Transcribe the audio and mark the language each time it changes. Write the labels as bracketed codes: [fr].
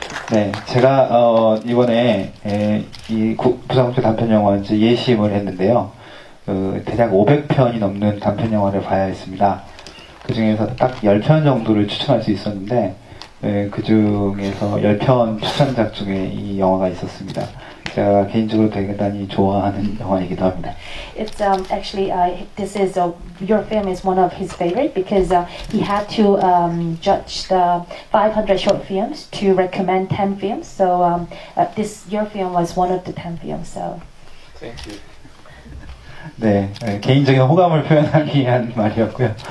[ko] 네, 제가 이번에 이 부산국제 단편 영화 이제 예심을 했는데요. 대략 500편이 넘는 단편 영화를 봐야 했습니다. 그 중에서 딱 10편 정도를 추천할 수 있었는데 그 중에서 10편 추천작 중에 이 영화가 있었습니다. 제가 개인적으로 대단히 좋아하는 영화이기도 합니다. [en] It's actually this is your film is one of his favorite because he had to judge the 500 short films to recommend 10 films. So this your film was one of the 10 films. So Thank you. [ko] 네, 개인적인 호감을 표현하기 위한 말이었고요.